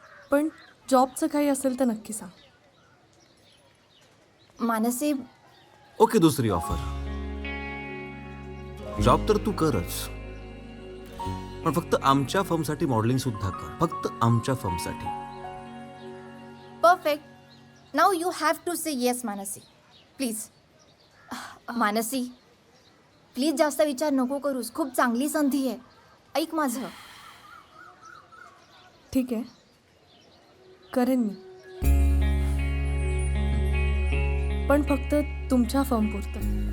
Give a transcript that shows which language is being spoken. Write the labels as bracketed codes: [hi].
[mr] पण जॉबचं काही असेल तर नक्की सांग. मानसी, ओके, दुसरी ऑफर. जॉब तर तू करच, पण फक्त आमच्या फर्मसाठी मॉडेलिंग सुद्धा कर. फक्त आमच्या फर्मसाठी. Perfect. [en] Now you have to say yes Mansi, please. [mr] Mansi, please जास्त विचार नको करूस. खूप चांगली संधी आहे. ऐक माझं. ठीक आहे, करेन मी, पण फक्त तुमच्या फर्मपुरतं.